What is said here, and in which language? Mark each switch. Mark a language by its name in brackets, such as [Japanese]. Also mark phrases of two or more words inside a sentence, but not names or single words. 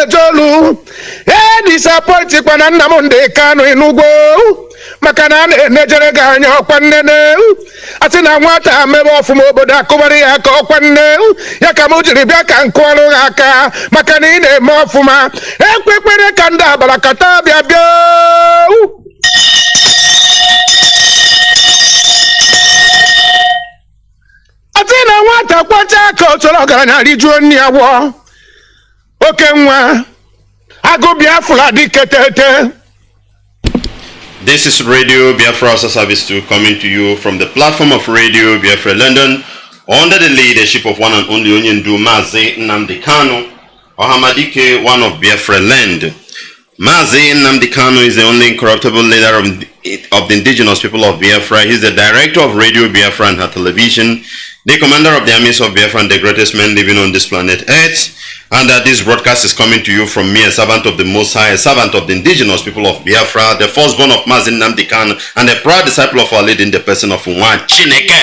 [Igbo] eje olu disappointikwa na Nnamdi Kanu inugwo maka na a na-enejere gị anya ọkwa nnene asị na nwata mebe ọfụma obodo akụbara ya aka ọkwa nne ya ka m jiri bịa ka nkụọrụ ha aka maka na ị na-eme ọfụma ekwekwere ka ndị abara kata bịa bịa ati na nwata kwacha aka otoro ọgaranya rijuo nne ya gwọ oke nwa agụ Biafra dike tete. [English] This is Radio Biafra HAUSA-SERVICE 2 coming to you from the platform of Radio Biafra London under the leadership of one and only Onyendu Mazi Nnamdi Kanu, Ọhamadike, one of Biafra land. Mazi Nnamdi Kanu is the only incorruptible leader of the indigenous people of Biafra. He is the director of Radio Biafra and her television, the commander of the armies of Biafra and the greatest man living on this planet Earth. And this broadcast is coming to you from me, a servant of the Most High, a servant of the indigenous people of Biafra, the firstborn of Mazi Nnamdi Kanu, and a proud disciple of our leader in the person of NWACHINEKE.